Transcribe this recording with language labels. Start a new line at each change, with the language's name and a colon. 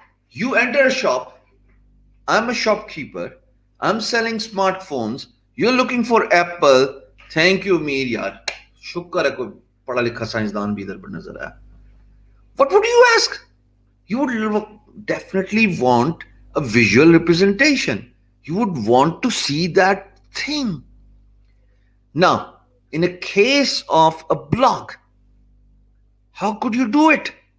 English: You enter a shop. I'm a shopkeeper. I'm selling smartphones. You're looking for Apple. Thank you, Mir yaar.
Hindi: शुक्र है कोई पढ़ा लिखा साइंसदान भी इधर पर नजर आया.
English: What would you ask? You would definitely want a visual representation. You would want to see that thing. Now, in a case of a blog, how could you do it?